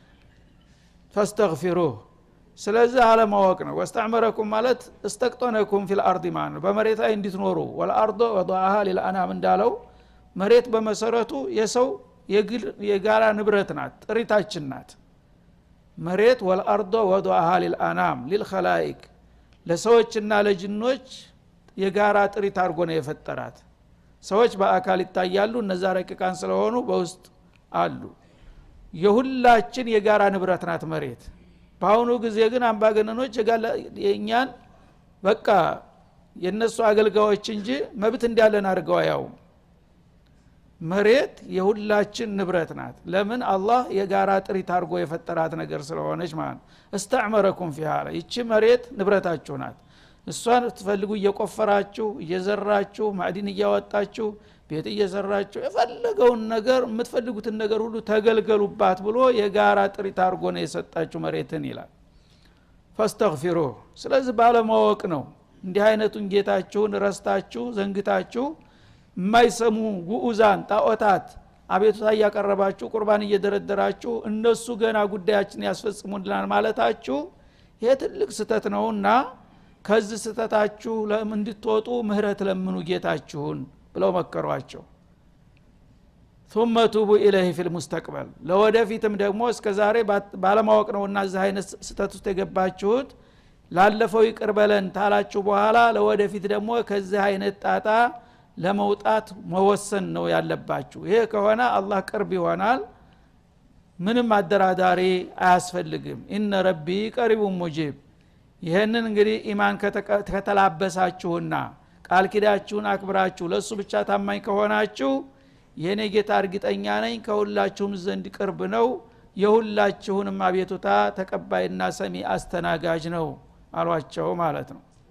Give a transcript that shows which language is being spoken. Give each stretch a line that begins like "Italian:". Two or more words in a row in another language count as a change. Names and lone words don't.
Amharic: ፈስተግፊሩህ ስለዚህ አለማወቅ ነው። ወስተዕመረኩም ማለት
Arabic: استوطنكم في الأرض
Amharic: ማለት በመሬት ላይ እንድትኖሩ
Arabic: والأرض وضعها للأنام
Amharic: እንዳለው መሬት በመሰረቱ የሰው የጋራ ንብረት ናት፣ ጥሪታችን ናት። መሬት
Arabic: والأرض وضعها للأنام للخلائق
Amharic: ለሰዎችና ለጅኖች የጋራ ጥሪት አድርጎ ነው የፈጠራት። ሰዎች በአካል ይታያሉ፣ እነዛ ረቂቃን ስለሆኑ በውስጥ አሉ። የሁላችን የጋራ ንብረት ናት መሬት። በአሁኑ ጊዜ ግን አምባገነኖች የኛን በቃ የነሱ አገልጋዮች እንጂ መብት እንዳለን አድርገው ያው መሬት የሁላችን ንብረት ናት ለምን አላህ የጋራ ጥሪት አድርጎ የፈጠራት ነገር ስለሆነች ማለት
Arabic: استعمركم فيها
Amharic: ይቺ መሬት ንብረታችሁ ናት እሷን ትፈልጉ እየቆፈራችሁ እየዘራችሁ ማዕድን እያወጣችሁ ቤት እየሰራችሁ የፈለገውን ነገር የምትፈልጉትን ነገር ሁሉ ተገልገሉባት ብሎ የጋራ ጥሪት አድርጎ ነው የሰጣችሁ መሬትን ይላል فاستغفروه ስለዚህ ባለማወቅ ነው እንዲህ አይነቱን ጌታችሁን ረስታችሁ ዘንግታችሁ የማይሰሙ ጉኡዛን ጣዖታት አቤቱታ ያቀረባችሁ ቁርባን እየደረደራችሁ እነሱ ገና ጉዳያችን ያስፈጽሙልናል ማለታችሁ ይሄ ትልቅ ስተት ነውና ከዚህ ስተታችሁ እንድትወጡ ምህረት ለምኑ ጌታችሁን ብለው መከሯቸው
Arabic: ثم توبوا اليه في المستقبل
Amharic: ለወደፊትም ደግሞ እስከዛሬ ባለማወቅ ነውና እዚህ አይነት ስተት ውስጥ የገባችሁት ላለፈው ይቅር በለን ታላችሁ በኋላ ለወደፊት ደግሞ ከዚህ አይነት ጣጣ ለመውጣት መወሰን ነው ያለባችሁ ይሄ ከሆነ አላህ ቅርብ ይሆናል ምንም አደራዳሪ አያስፈልግም
Arabic: إن ربي قريب مجيب
Amharic: ይሄንን እንግዲህ ኢማን ከተላበሳችሁና ቃል ኪዳችሁን አክብራችሁ ለሱ ብቻ ታማኝ ከሆናችሁ የኔ ጌታ እርግጠኛ ነኝ ከሁላችሁም ዘንድ ቅርብ ነው የሁላችሁንም አቤቱታ ተቀባይና ሰሚ አስተናጋጅ ነው አሏቸው ማለት ነው